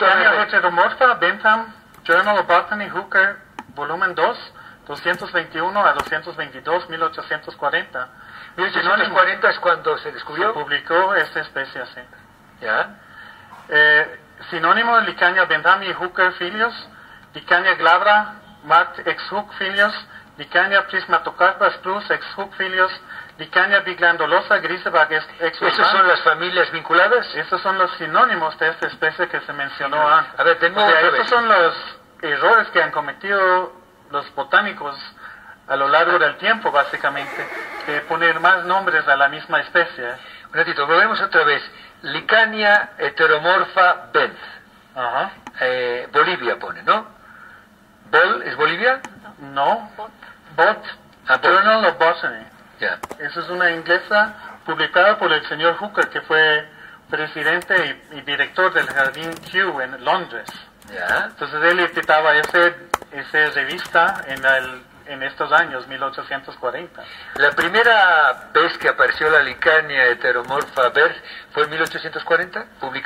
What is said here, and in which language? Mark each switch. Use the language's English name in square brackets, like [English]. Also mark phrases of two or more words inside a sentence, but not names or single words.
[Spanish] Licania heteromorfa, Bentham, Journal of Botany, Hooker, volumen 2, 221 a 222, 1840. 1840 es cuando se descubrió. Se publicó esta especie así. ¿Ya? Sinónimo de Licania Bentham y Hooker filios, Licania glabra, Mart ex Hook filios, Licania prismatocarpa plus ex Hook filios, Licania biglandulosa, Grisebag ex ¿Esas son las familias vinculadas? Estos son los sinónimos de esta especie que se mencionó antes. A ver, de nuevo, estos son los errores que han cometido los botánicos a lo largo del tiempo, básicamente, de poner más nombres a la misma especie. Un ratito, volvemos otra vez. Licania heteromorfa Benth. Ajá. Bolivia pone, ¿no? ¿Bol es Bolivia? No. Journal of Botany. Ya. Eso es una inglesa publicada por el señor Hooker, que fue presidente y director del Jardín Kew en Londres. Ya. Entonces él editaba esa revista en estos años, 1840. La primera vez que apareció la Licania heteromorfa Benth fue en 1840, publicada.